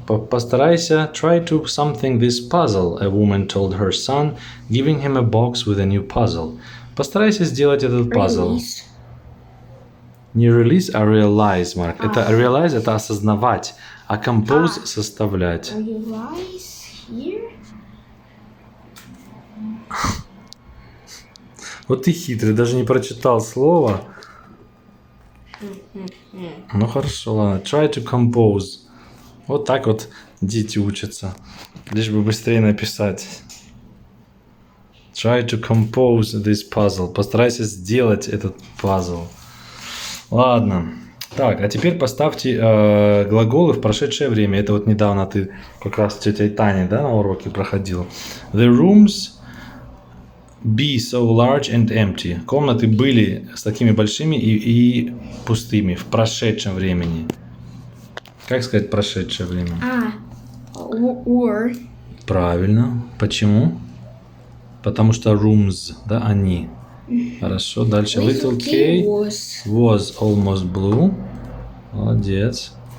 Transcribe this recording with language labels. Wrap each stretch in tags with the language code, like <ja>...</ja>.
<ru>Постарайся,</ru> <en>try to something this puzzle, a woman told her son, giving him a box with a new puzzle.</en> <ru>Постарайся сделать этот пазл.</ru> <en>Release.</en> <ru>Не release, а realize, Марк. Это realize, это осознавать, а compose составлять.</ru> <en>Realize here.</en> <ru>Вот ты хитрый, даже не прочитал слово. Ну хорошо, ладно.</ru> <en>Try to compose.</en> <ru>Вот так вот дети учатся. Лишь бы быстрее написать.</ru> <en>Try to compose this puzzle.</en> <ru>Постарайся сделать этот пазл. Ладно. Так, а теперь поставьте глаголы в прошедшее время. Это вот недавно ты как раз с тетей Таней, да, на уроке проходил.</ru> <en>The rooms be so large and empty.</en> <ru>Комнаты были с такими большими и пустыми в прошедшем времени. Как сказать прошедшее время?</ru> <en>Or.</en> <ru>Правильно. Почему? Потому что rooms, да, они. Хорошо, дальше.</ru> <en>Little K was almost blue.</en> <ru>Молодец.</ru>